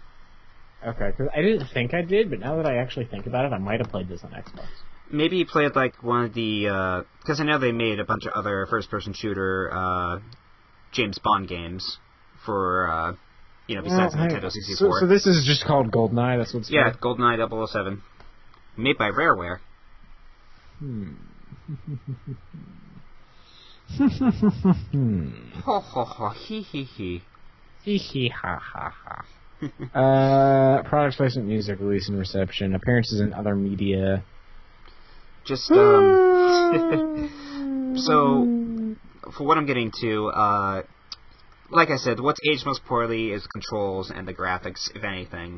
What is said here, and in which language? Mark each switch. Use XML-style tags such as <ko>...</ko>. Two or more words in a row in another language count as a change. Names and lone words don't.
<en>Okay, because I didn't think I did, but now that I actually think about it, I might have played this on Xbox. Maybe you played like one of the, because I know they made a bunch of other first-person shooter James Bond games for, besides the Nintendo 64. So this is just called GoldenEye, that's what's called? GoldenEye 007. Made by Rareware. Ho ho ho, hee hee hee. Hee hee ha ha ha. Product placement, music, release and reception, appearances in other media. Just, so, for what I'm getting to, like I said, what's aged most poorly is controls and the graphics, if anything.</en>